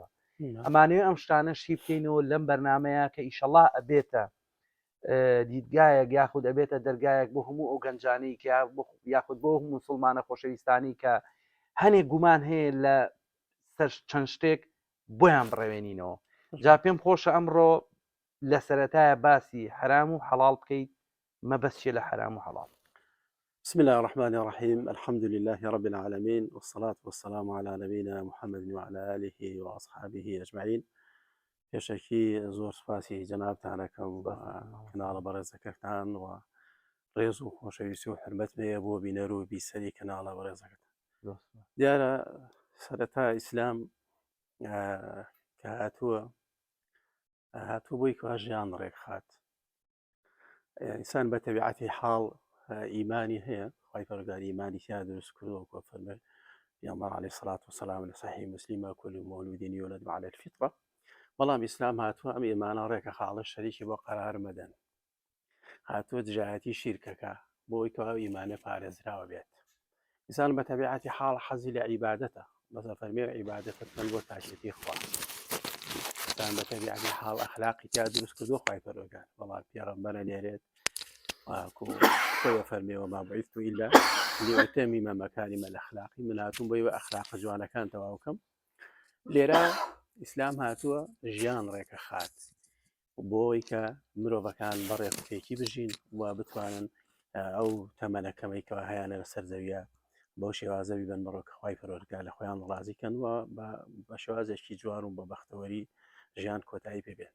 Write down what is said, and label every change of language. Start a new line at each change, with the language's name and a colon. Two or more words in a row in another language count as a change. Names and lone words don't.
Central Kurdish: ئەمانوێ ئەم شتانە شی بکەینەوە لەم بەرنمەیە کە ئیشەڵڵا ئەبێتە دیدگایەک یاخود ئەبێتە دەرگایەک بۆ هەموو ئەو گەنجانەی کە یاخود بۆ موسڵمانە خۆشەویستانی کە هەنێک گومان هەیە لە سەر چەند شتێک بۆیان بڕێوێنینەوە. جا پێم خۆشە ئەمڕۆ لە سەرەتایە باسی حرام و حەڵاڵ بکەیت مەبەستیە لە حرام و حەڵاڵ.
Arabic: بسم الله الرحمن الرحيم الحمد لله رب العالمين والصلاة والسلام على نبينا محمد وعلى آله وأصحابه أجمعين.
Central Kurdish: پێشەکی زۆر سپاسی جەنابتانەکەم بە کەناڵە بەڕێزەکەتان و ڕێز و خۆشەویستی و حرمەت مەیە بۆ بینەر و بیسەری کەناڵە بەڕێزەکەت. دیارە سەرەتا ئیسلام کە هاتووە بۆی کە ژیان ڕێکخات. ئینسان بە تەبیعەتی حاڵ ئیمانی هەیە، خوای پەروەردگار ئیمانی تیا دروست کردووە کە فەرمێ پیامبەر
Arabic: عەلەیهی سەڵات وسەلام
Central Kurdish: لە صحیح مسلمە
Arabic: کل مولود یولد علی الفطرة،
Central Kurdish: بەڵام ئیسلام هاتووە ئەم ئیمانە ڕێکە خاڵە شەریکی بۆ قەرار مەدەن، هاتووە دژایەتی شیرکەکە بۆی کە ئیمانە پارێزراوە بێت. ئینسان بە تەبیعەتی حاڵ حەزی لە عیبادەتە، بەسە فەرمێ عیبادەتە بکەن بۆ تاکێتی خوا. ئینسان بە تەبیعەتی حاڵ ئەخلاقی تیا دروست کردووە خوای پەروەردگار، بەڵام پێغەمبەرە لێرێت خۆی فەرمێ
Arabic: وما بعثت إلا لأتمم مكارم الأخلاق،
Central Kurdish: من هاتوون بۆی بە ئەخلاق جوانەکان تەواو بکەم. لێرە ئیسلام هاتووە ژیان ڕێکە خات بۆی کە مرۆڤەکان بەڕێکوپێکی بژین و بتوانن ئەو تەمەنەکەمەیکەوە هەیەە لەسەر زەویە بەو شێوازە بیبن بڕۆکە خوای پەروەردگار لە خۆیان ڕازیکەن و بە شێوازێکی جوان و بە بەختەوەری ژیان کۆتایی پێبێت.